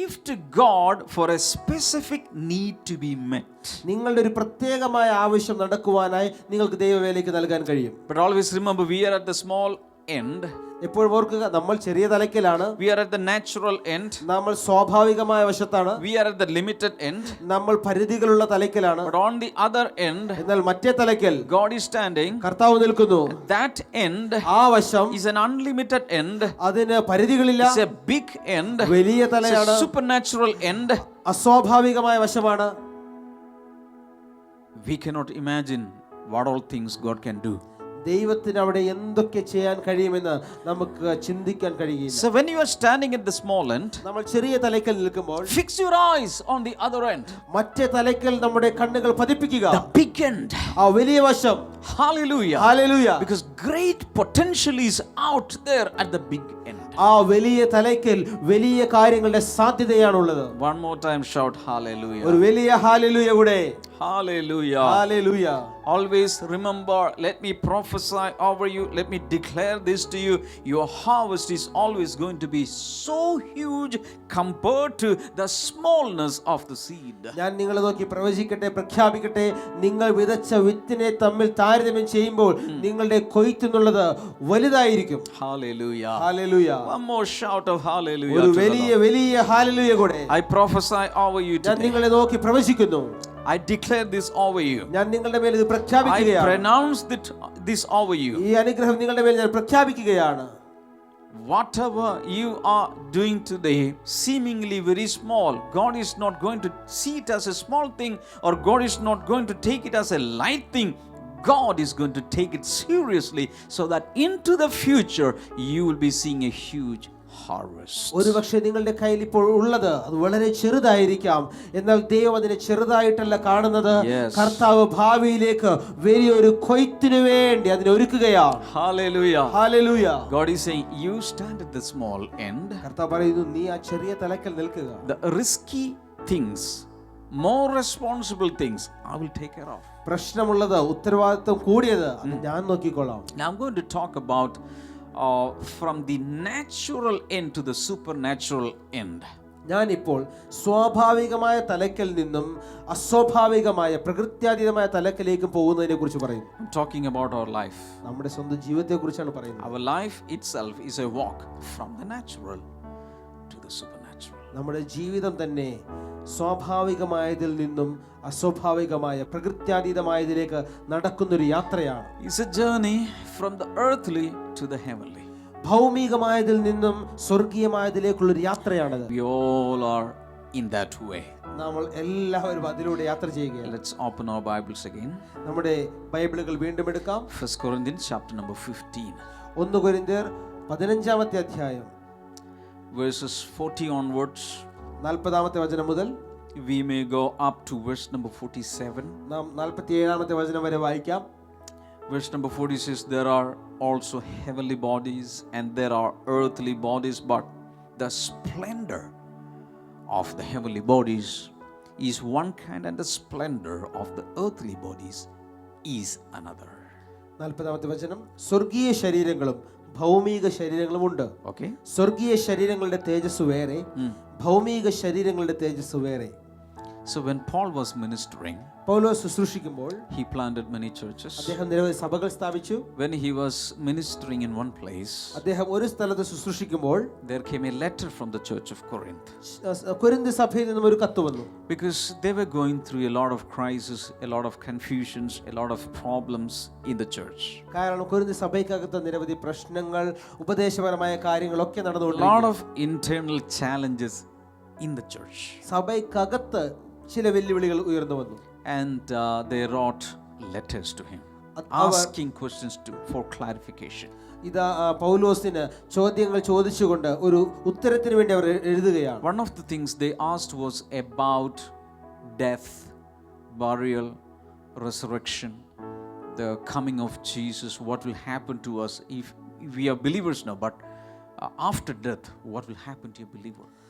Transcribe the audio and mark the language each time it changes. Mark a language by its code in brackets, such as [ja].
[en] To God for a specific need to be met. [ml] നിങ്ങളുടെ ഒരു പ്രത്യേകമായ ആവശ്യം നടക്കുവാനായി നിങ്ങൾക്ക് ദൈവവേലയ്ക്ക് നൽകാൻ കഴിയും. [en] But always remember, we are at the small end. [ml] എപ്പോഴും ഓർക്കുക, നമ്മൾ ചെറിയ തലയ്ക്കലാണ്. [en] We are at the natural end. [ml] നമ്മൾ സ്വാഭാവികമായ വശത്താണ്. [en] We are at the limited end. [ml] നമ്മൾ പരിധികളുള്ള തലയ്ക്കലാണ്. [en] But on the other end, [ml] എന്നാൽ മറ്റേ തലയ്ക്കൽ [en] God is standing. [ml] കർത്താവ് നിൽക്കുന്നു. [en] That end, [ml] ആ വശം [en] is an unlimited end. [ml] അതിന് പരിധികളില്ല. [en] It's a big end. [ml] വലിയ തലയാണ്. [en] It's a supernatural end. [ml] അസ്വാഭാവികമായ വശമാണ്. [en] We cannot imagine what all things God can do. [ml] ദൈവത്തിന് അവിടെ എന്തൊക്കെ ചെയ്യാൻ കഴിയുമെന്ന് നമുക്ക് ചിന്തിക്കാൻ കഴിയില്ല. [en] So when you are standing at the small end, [ml] നമ്മൾ ചെറിയ തലയ്ക്കൽ നിൽക്കുമ്പോൾ [en] fix your eyes on the other end. [ml] മറ്റേ തലയ്ക്കൽ നമ്മുടെ കണ്ണുകൾ പതിപ്പിക്കുക. [en] The big end. [ml] ആ വലിയ വശം. [en] Hallelujah. Hallelujah. Because great potential is out there at the big end. ആ വലിയ തലയ്ക്കൽ വലിയ കാര്യങ്ങളുടെ സാധ്യതയാണുള്ളത്. One more time shout hallelujah. [ml] ഒരു വലിയ ഹല്ലേലൂയ കൂടെ. [en] Hallelujah. Hallelujah. Always remember, let me prophesy over you, let me declare this to you, your harvest is always going to be so huge compared to the smallness of the seed. [ml] ഞാൻ നിങ്ങളെ നോക്കി പ്രവചിക്കട്ടെ, പ്രഖ്യാപിക്കട്ടെ, നിങ്ങൾ വിതച്ച വിത്തിനെ തമ്മിൽ താരതമ്യം ചെയ്യുമ്പോൾ നിങ്ങളുടെ കൊയ്ത്തുന്നുള്ളത് വലുതായിരിക്കും. [en] Hallelujah. Hallelujah. One more shout of hallelujah. [ml] ഒരു വലിയ വലിയ ഹല്ലേലൂയ കൂടെ. [en] I prophesy over you [ml] ഞാൻ [en] today. [ml] നിങ്ങളെ നോക്കി പ്രവചിക്കുന്നു. [en] I declare this over you. [ml] ഞാൻ നിങ്ങളുടെ മേൽ ഇത് [en] I [ml] പ്രഖ്യാപിക്കുകയാണ്. [en] pronounce this over you. [ml] ഈ അനുഗ്രഹം നിങ്ങളുടെ മേൽ ഞാൻ പ്രഖ്യാപിക്കുകയാണ്. [en] Whatever you are doing today, seemingly very small, God is not going to see it as a small thing, or God is not going to take it as a light thing. God is going to take it seriously, so that into the future you will be seeing a huge harvest. [ml] ഒരുപക്ഷെ നിങ്ങളുടെ കയ്യിൽ ഇപ്പോൾ ഉള്ളത് അത് വളരെ ചെറുതായിരിക്കാം, എന്നാൽ ദൈവം അതിനെ ചെറുതായിട്ടല്ല കാണുന്നത്. കർത്താവ് ഭാവിയിലേക്ക് വലിയൊരു കൊയ്ത്തിനു വേണ്ടി അതിനെ ഒരുക്കുകയാണ്. [en] Hallelujah. Hallelujah. God is saying, you stand at the small end. [ml] കർത്താവ് പറയുന്നു, നീ ആ ചെറിയ തലക്കൽ നിൽക്കുക. [en] The risky things, more responsible things, I will take care of. [ml] പ്രശ്നമുള്ളത്, ഉത്തരവാദിത്വം കൂടിയത് അത് ഞാൻ നോക്കിക്കൊള്ളാം. [en] Now I'm going to talk about from the natural end to the supernatural end. [ml] ഞാനിപ്പോൾ സ്വാഭാവികമായ തലക്കൽ നിന്നും അസ്വാഭാവികമായ പ്രകൃത്യാതീതമായ തലക്കലേക്ക് പോകുന്നതിനെ കുറിച്ച് പറയും. [en] I'm talking about our life. [ml] നമ്മുടെ സ്വന്തം ജീവിതത്തെ കുറിച്ചാണ് പറയുന്നത്. [en] Our life itself is a walk from the natural to the supernatural. [ml] നമ്മുടെ ജീവിതം തന്നെ സ്വാഭാവികമായതിൽ നിന്നും അസ്വാഭാവികമായ പ്രകൃത്യാതീതമായതിലേക്ക് നടക്കുന്നൊരു യാത്രയാണ്. [en] It's a journey from the earthly to the heavenly. [ml] ഭൗമികമായതിൽ നിന്നും സ്വർഗീയമായതിലേക്കുള്ളൊരു യാത്രയാണത്. [en] We all are in that way. [ml] നമ്മൾ എല്ലാവരും അതിലൂടെ യാത്ര ചെയ്യുകയാണ്. [en] Let's open our Bibles again. [ml] നമ്മുടെ ബൈബിളുകൾ വീണ്ടും എടുക്കാം. [en] 1 Corinthians chapter number 15. [ml] 1 കൊരിന്ത്യർ 15-ാമത്തെ അധ്യായം [en] verses 40 onwards. [ml] 40-ാമത്തെ വചനം മുതൽ [en] We may go up to verse number 47. [ml] നാം 47-ാമത്തെ വചനം വരെ വായിക്കാം. [en] Verse number 40 says, there are also heavenly bodies and there are earthly bodies, but the splendor of the heavenly bodies is one kind and the splendor of the earthly bodies is another. [ml] 40-ാമത്തെ വചനം, സ്വർഗീയ ശരീരങ്ങളും ഭൗമിക ശരീരങ്ങളും ഉണ്ട്. [en] Okay. [ml] സ്വർഗീയ ശരീരങ്ങളുടെ തേജസ് വേറെ, ഭൗമിക ശരീരങ്ങളുടെ തേജസ് വേറെ. [en] So when Paul was ministering, [ml] Paulose ശുശ്രൂഷിക്കുമ്പോൾ [en] he planted many churches. [ml] അദ്ദേഹം നിരവധി സഭകൾ സ്ഥാപിച്ചു. [en] When he was ministering in one place, [ml] അദ്ദേഹം ഒരു സ്ഥലത്ത് ശുശ്രൂഷിക്കുമ്പോൾ [en] there came a letter from the church of Corinth. [ml] Corinth സഭയിൽ നിന്നും ഒരു കത്ത് വന്നു. [en] Because they were going through a lot of crisis, a lot of confusions, a lot of problems in the church. [ml] കാരണം Corinth സഭയ്ക്കകത്ത് നിരവധി പ്രശ്നങ്ങൾ, ഉപദേശപരമായ കാര്യങ്ങളൊക്കെ [en] A lot [ml] നടന്നുകൊണ്ടിരിക്കുന്നു. [en] of internal challenges in the church. [ml] സഭയ്ക്കകത്ത് ചില വെല്ലുവിളികൾ ഉയർന്നു വന്നു. [en] And they wrote letters to him, asking questions for clarification. [ml] ഇതാ പൗലോസിന് ചോദ്യങ്ങൾ ചോദിച്ചുകൊണ്ട് ഒരു ഉത്തരത്തിന് വേണ്ടി അവർ എഴുതുകയാണ്. [en] One of the things they asked was about death, burial, resurrection, the coming of Jesus. What will happen to us if we are believers now, but after death, what will happen to a believer?